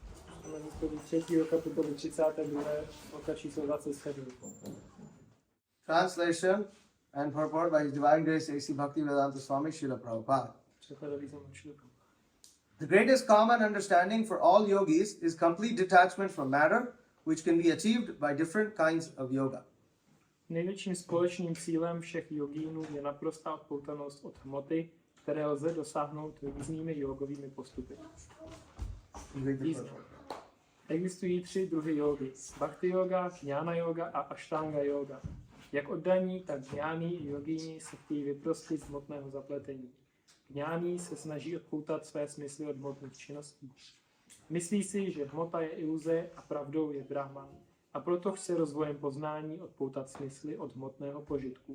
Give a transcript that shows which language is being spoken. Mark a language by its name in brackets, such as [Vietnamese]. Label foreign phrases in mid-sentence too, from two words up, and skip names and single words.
[English] Translation and purport by His Divine Grace A.C. Bhakti Vedanta Swami Srila Prabhupada. The greatest common understanding for all yogis is complete detachment from matter, which can be achieved by different kinds of yoga. [Czech] Největším společným cílem všech jogínů je naprostá odpoutanost od hmoty, které lze dosáhnout různými jogovými postupy. Existují 3 druhy jógy: Bhakti yoga, jnana yoga a astanga yoga. Jak oddaní, tak jnáni i jogíni se chtějí vyprostit z hmotného zapletení. Jnáni se snaží odpoutat své smysly od hmotných činností. Myslí si, že hmota je iluze a pravdou je Brahman. A proto chce rozvojem poznání odpoutat smysly od hmotného požitku.